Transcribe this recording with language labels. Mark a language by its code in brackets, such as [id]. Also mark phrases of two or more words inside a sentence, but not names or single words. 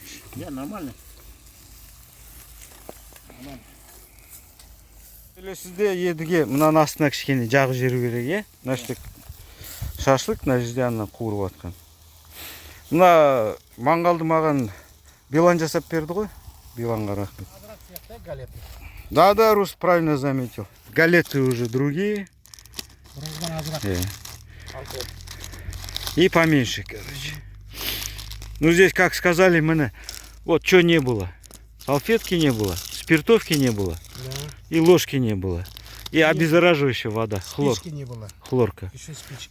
[kk] Иә, нормально. Келесіде едіге мынаның астына кішкене жағы жеру керек, е? Мына жерде шашлык, мына жерде ана қуырып жатқан. Мына маңғалды маған Билан жасап берді ғой. Биланға рахмет. Квадрат сияқты галеты. [ru] Да, Рус правильно заметил. Галеты уже другие. [kk] Бұрынғыдан азырақ. [ru] И поменьше, короче. Ну здесь, как сказали, мы, вот что не было. Салфетки не было, спиртовки не было, и ложки не было. И обеззараживающая вода, Спички не было. хлорка. Еще спички.